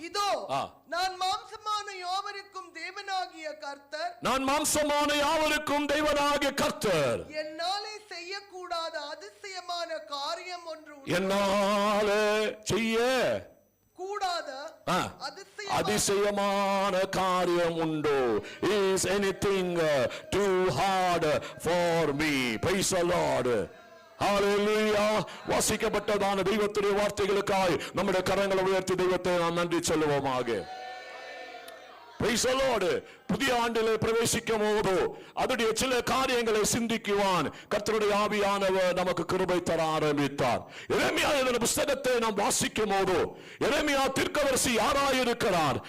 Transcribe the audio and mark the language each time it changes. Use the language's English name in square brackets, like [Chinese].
[Tamil] இதோ நான் மாம்சமான யாவருக்கும் தேவனாகிய கர்த்தர், நான் மாம்சமான யாவருக்கும் தேவனாகிய கர்த்தர், என்னாலே செய்யக்கூடாத அதிசயமான காரியம் ஒன்று உண்டு. என்னாலே செய்ய கூடாத அதிசயமான காரியம் உண்டோ? [English] Is anything too hard for me? praise the Lord. hallelujah. [Tamil] வாசிக்கப்பட்டதான தெய்வத்துடைய வார்த்தைகளுக்காய் நம்முடைய கரங்களை உயர்த்தி தெய்வத்தை நாம் நன்றி சொல்லுவோமாக. [English] praise the Lord. [Tamil] புதிய ஆண்டிலே பிரவேசிக்கும் போது அதனுடைய சில காரியங்களை சிந்திக்குவான். கர்த்தருடைய ஆவியானவர் நமக்கு கிருபை தர ஆரம்பித்தார். எரேமியா எழுதின புத்தகத்தை நாம் வாசிக்கும் போது எரேமியா தீர்க்கதரிசி யாராயிருக்கிறார்?